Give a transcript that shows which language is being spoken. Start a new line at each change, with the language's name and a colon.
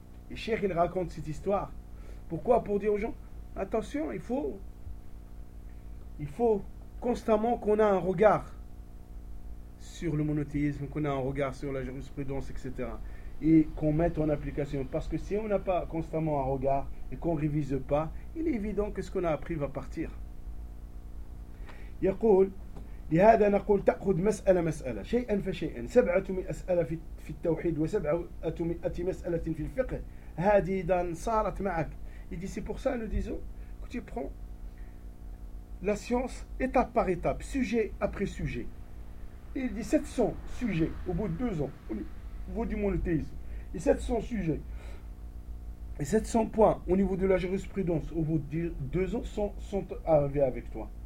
French: Et Cheikh il raconte cette histoire. Pourquoi? Pour dire aux gens, attention, il faut constamment qu'on ait un regard sur le monothéisme, qu'on ait un regard sur la jurisprudence, etc. Et qu'on mette en application. Parce que si on n'a pas constamment un regard et qu'on ne révise pas, il est évident que ce qu'on a appris va partir.
Arabic: يقول لهذا نقول تأخذ مسألة مسألة شيئا فشيئا 700 أسئلة في التوحيد و 700 مسألة في الفقه هذه إذا صارت معك.
French: Il dit c'est pour ça nous disons que tu prends la science, étape par étape, sujet après sujet. Il dit 700 sujets au bout de 2 ans, au niveau du monothéisme. Et 700 sujets. Et 700 points au niveau de la jurisprudence au bout de 2 ans sont arrivés avec toi.